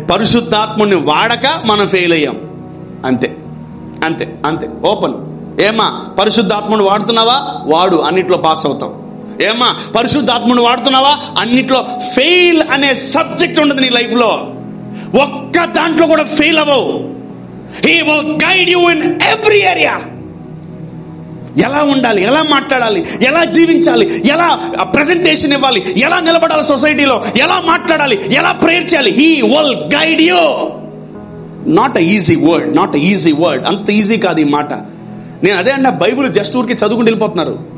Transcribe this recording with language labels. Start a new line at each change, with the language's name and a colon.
Telugu: పరిశుద్ధాత్ముడిని వాడక మనం ఫెయిల్ అయ్యాం. అంతే అంతే అంతే. ఓపెన్. ఏమా పరిశుద్ధాత్ముడిని వాడుతున్నావా? వాడు, అన్నిట్లో పాస్ అవుతావు. ఏమా పరిశుద్ధాత్ముడిని వాడుతున్నావా? అన్నిట్లో ఫెయిల్ అనే సబ్జెక్ట్ ఉండదు నీ లైఫ్ లో. ఒక్క దాంట్లో కూడా ఫెయిల్ అవ్వవు.
English: He will guide you in every area.
Telugu: ఎలా ఉండాలి, ఎలా మాట్లాడాలి, ఎలా జీవించాలి, ఎలా ప్రెజెంటేషన్ ఇవ్వాలి, ఎలా నిలబడాలి సొసైటీలో, ఎలా మాట్లాడాలి, ఎలా ప్రేయర్ చేయాలి.
English: He will guide you. Not easy word, not easy word.
Telugu: అంత ఈజీ కాదు ఈ మాట. నేను అదే అన్న, బైబిల్ జస్ట్ ఊరికి చదువుకుని వెళ్ళిపోతున్నారు.